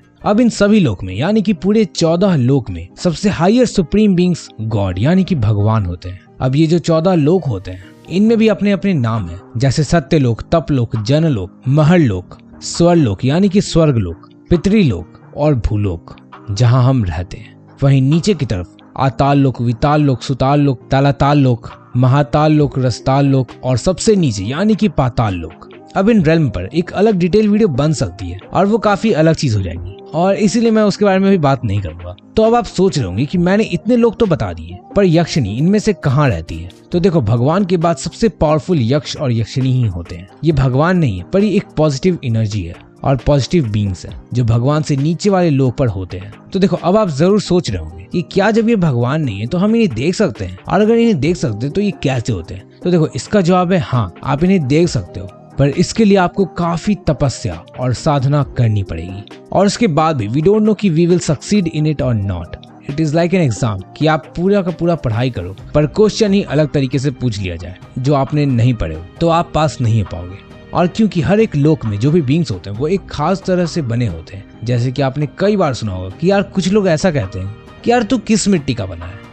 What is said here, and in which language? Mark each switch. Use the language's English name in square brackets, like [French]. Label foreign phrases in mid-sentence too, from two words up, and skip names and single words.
[Hindi] अब इन सभी लोक में यानी कि पूरे 14 लोक में सबसे हायर [English] supreme beings god [Hindi] यानी कि भगवान होते हैं। अब ये जो 14 लोक होते हैं इनमें भी अपने अपने नाम हैं, जैसे सत्यलोक, तपलोक, जनलोक, महरलोक, स्वरलोक यानी कि स्वर्गलोक, पितृलोक और भूलोक जहाँ हम रहते हैं। वहीं नीचे की तरफ आताल लोक, विताल लोक, सुताल लोक, तलाताल लोक, महाताल लोक, रसताल लोक और सबसे नीचे यानी कि पाताल लोक। अब इन रेल्म पर एक अलग डिटेल वीडियो बन सकती है और वो काफी अलग चीज हो जाएगी, और इसीलिए मैं उसके बारे में भी बात नहीं करूंगा। तो अब आप सोच रहे होंगे कि मैंने इतने लोग तो बता दिए, पर यक्षिणी इनमें से कहाँ रहती है। तो देखो, भगवान के बाद सबसे पावरफुल यक्ष और यक्षिणी ही होते हैं। ये भगवान नहीं है, पर ये एक [English] positive energy [Hindi] है और [English] positive beings [Hindi] है जो भगवान से नीचे वाले लोक पर होते हैं। तो देखो, अब आप जरूर सोच रहे होंगे कि क्या जब ये भगवान नहीं है तो हम इन्हें देख सकते हैं, और अगर इन्हें देख सकते हैं तो ये कैसे होते हैं। तो देखो, इसका जवाब है हाँ, आप इन्हें देख सकते हो, पर इसके लिए आपको काफी तपस्या और साधना करनी पड़ेगी। और उसके बाद भी [English] we don't know कि we will succeed in it or not. it is like an exam [Hindi] कि आप पूरा का पूरा पढ़ाई करो, पर क्वेश्चन ही अलग तरीके से पूछ लिया जाए जो आपने नहीं पढ़े हो, तो आप पास नहीं हो पाओगे। और क्योंकि हर एक लोक में जो भी बीइंग्स होते हैं वो एक खास तरह से बने होते हैं। जैसे कि आपने कई बार सुना होगा कि यार कुछ लोग ऐसा कहते हैं कि यार तू किस मिट्टी का बना है।